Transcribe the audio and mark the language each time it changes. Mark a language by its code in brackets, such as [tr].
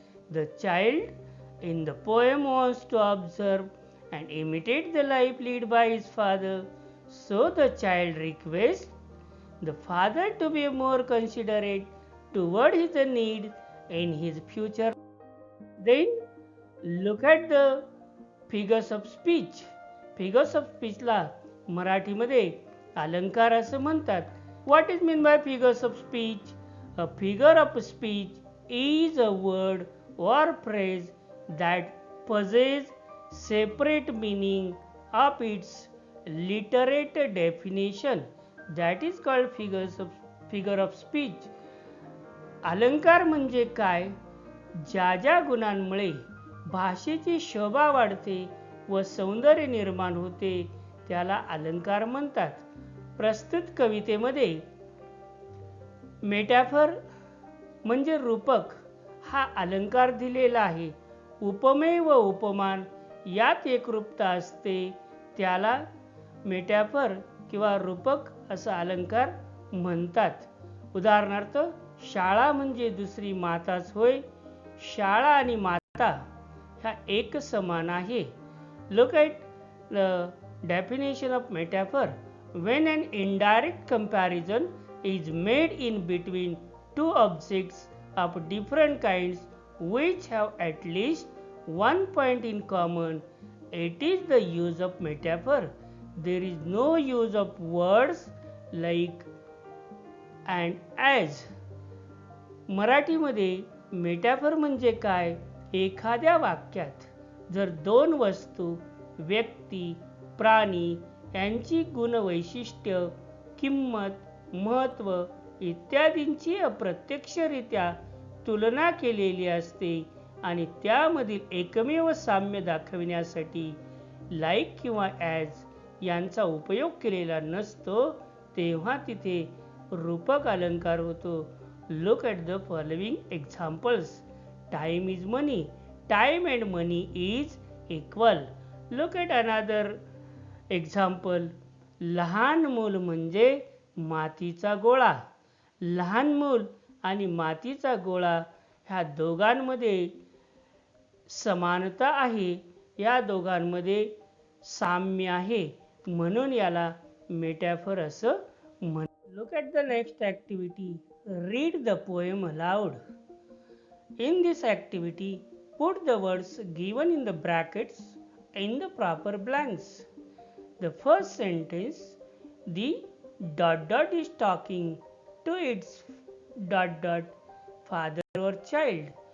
[en] The child in the poem wants to observe and imitate the life led by his father. So the child requests the father to be more considerate toward his needs in his future. Then look at the figures of speech. Figures of speech [mr] ला मराठीमध्ये अलंकार असं म्हणतात. [en] What is mean by figures of speech? A figure of speech is a word or phrase that possesses separate meaning of its literate definition. That is called figure of speech. [mr] अलंकार म्हणजे काय? ज्या ज्या गुणांमुळे भाषेची शोभा वाढते व सौंदर्य निर्माण होते त्याला अलंकार म्हणतात. प्रस्तुत कवितेमध्ये मेटाफर म्हणजे रूपक हा अलंकार दिलेला आहे. उपमेय व उपमान यात एकरूपता असते त्याला मेटाफर किंवा रूपक असा अलंकार म्हणतात. उदाहरणार्थ शाळा म्हणजे दुसरी माताच होय. शाळा आणि माता ह्या एक समान आहे. [en] Look at the definition of metaphor. When an indirect comparison is made in between two objects of different kinds which have at least one point in common, it is the use of metaphor. There is no use of words like and as. [mr] मराठीमध्ये metaphor म्हणजे काय? एखाद्या वाक्यात जर दोन वस्तू, व्यक्ती, प्राणी यांची गुणवैशिष्ट्य, किंमत, महत्त्व इत्यादींची अप्रत्यक्षरित्या तुलना केलेली असते आणि त्यामधील एकमेव साम्य दाखविण्यासाठी लाईक किंवा ॲज यांचा उपयोग केलेला नसतो तेव्हा तिथे रूपक अलंकार होतो. [en] Look at the following examples. Time is money. Time and money is equal. Look at another example. [mr] लहान मूल म्हणजे मातीचा गोळा. लहान मूल आणि मातीचा गोळा ह्या दोघांमध्ये समानता आहे. या दोघांमध्ये साम्य आहे म्हणून याला मेटाफर असं म्हणतात. [en] Look at the next activity. Read the poem aloud. In this activity, put the words given in the brackets in the proper blanks. The first sentence, the dot dot is talking to its dot dot father or child.